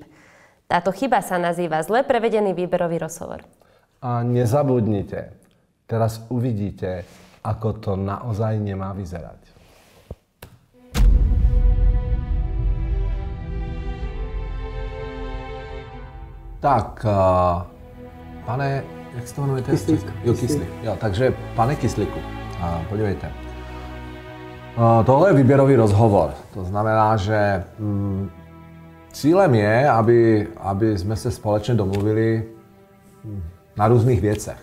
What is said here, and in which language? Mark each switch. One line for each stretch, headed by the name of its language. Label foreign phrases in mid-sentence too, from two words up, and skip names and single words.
Slovak: Táto chyba sa nazýva zle prevedený výberový rozhovor. A nezabudnite, teraz uvidíte, ako to naozaj nemá vyzerať. Tak,
Czech: pane... Jak se to jmenujete? Kyslík. Jo, Kyslík. Jo, takže pane Kyslíku, podívejte. Tohle je výběrový rozhovor. To znamená, že cílem je, aby jsme se společně domluvili na různých věcech.